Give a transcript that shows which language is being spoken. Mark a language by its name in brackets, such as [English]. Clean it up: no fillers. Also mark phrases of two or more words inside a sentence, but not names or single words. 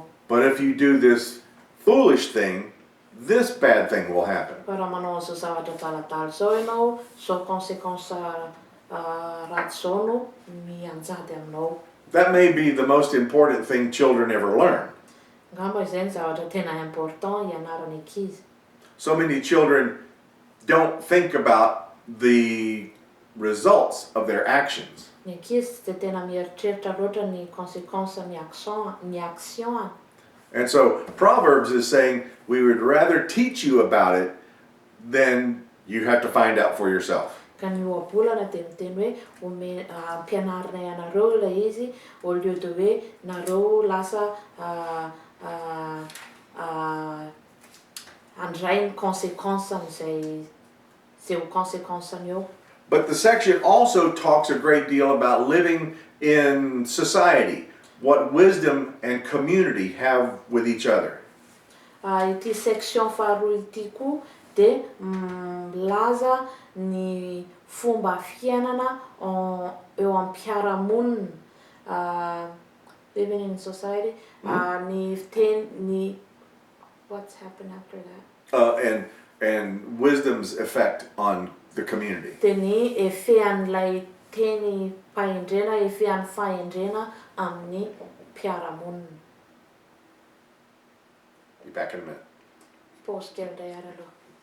[English] But if you do this foolish thing, this bad thing will happen. [Malagasy] Fa raha manao zao zavatra daladala zao ianao, zao conséquence ratsy zao no mianjady aminao. [English] That may be the most important thing children ever learn. [Malagasy] Ngamba izay ny zavatra tena important ianarany ankizy. [English] So many children don't think about the results of their actions. [Malagasy] Ny ankizy tsy tena mieritreritra loatra ny conséquence ny action. [English] And so Proverbs is saying we would rather teach you about it than you have to find out for yourself. [Malagasy] Ka ny ohabolana dia miteny hoe ampianarina ianareo ilay izy [French] au lieu de [Malagasy] hoe nareo lasa handray ny conséquence am'izay ho conséquence-ny eo. [English] But the section also talks a great deal about living in society, what wisdom and community have with each other. [Malagasy] Ity section faharoa ity koa dia milaza ny fomba fiainana eo am-piarahamonina, [English] living in society, ny what's happened after that? And wisdom's effect on the community. [Malagasy] Dia ny efehan'ilay teny fahendrena, efehan'ny fahendrena amin'ny mpiarahamonina. [English] Be back in a minute. [Malagasy] Pause kely indray ara aloha.